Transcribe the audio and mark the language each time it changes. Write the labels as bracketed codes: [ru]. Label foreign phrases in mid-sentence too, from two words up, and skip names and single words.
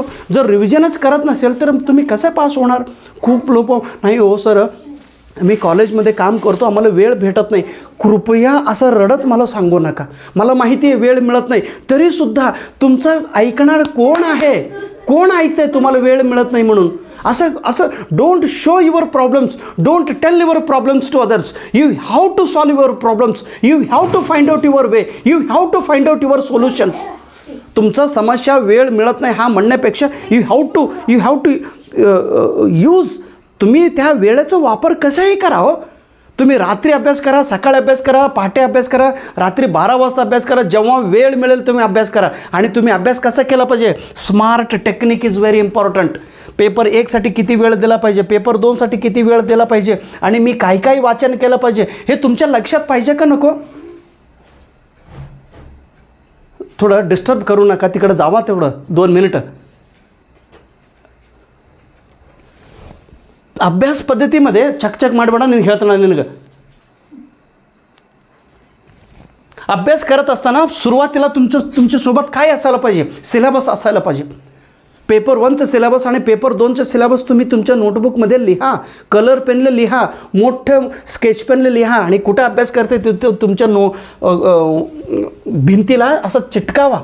[mr] जर रिव्हिजनच करत नसेल तर तुम्ही कसं पास होणार? खूप लोक नाही हो सर मी कॉलेजमध्ये काम करतो, आम्हाला वेळ भेटत नाही. कृपया असं रडत मला सांगू नका. मला माहिती आहे वेळ मिळत नाही, तरीसुद्धा तुमचं ऐकणार कोण आहे? कोण ऐकतंय तुम्हाला वेळ मिळत नाही म्हणून? [en] असं don't show your problems, don't tell your problems to others. You have to solve your problems, you have to find out your way, you have to find out your solutions. [mr] तुमचा समस्या वेळ मिळत नाही हा म्हणण्यापेक्षा [en] you have to use. [mr] तुम्ही त्या वेळेचा वापर कसाही करा हो. तुम्ही रात्री अभ्यास करा, सकाळी अभ्यास करा, पहाटे अभ्यास करा, रात्री 12 वाजता अभ्यास करा, जेव्हा वेळ मिळेल तुम्ही अभ्यास करा. आणि तुम्ही अभ्यास कसा केला पाहिजे? [en] smart technique is very important. [mr] पेपर 1साठी किती वेळ दिला पाहिजे, पेपर 2साठी किती वेळ दिला पाहिजे, आणि मी काय वाचन केलं पाहिजे हे तुमच्या लक्षात पाहिजे का नको? थोडं डिस्टर्ब करू नका, तिकडं जावा तेवढं 2 मिनिटं. [kn] ಅಭ್ಯಾಸ ಪದ್ಧತಿमध्ये ಚಕ್ ಮಾಡಬೇಡ ನೀನು ಹೇಳ್ತಾನೆ ನಿನಗೆ. [mr] अभ्यास करत असताना सुरुवातीला तुमच्यासोबत काय असायला पाहिजे? सिलेबस असायला पाहिजे. पेपर 1चं सिलेबस आणि पेपर 2चं सिलेबस तुम्ही तुमच्या नोटबुकमध्ये लिहा, कलर पेनले लिहा, मोठं स्केच पेनले लिहा, आणि कुठं अभ्यास करते ते तुमच्या भिंतीला असं चिटकावा.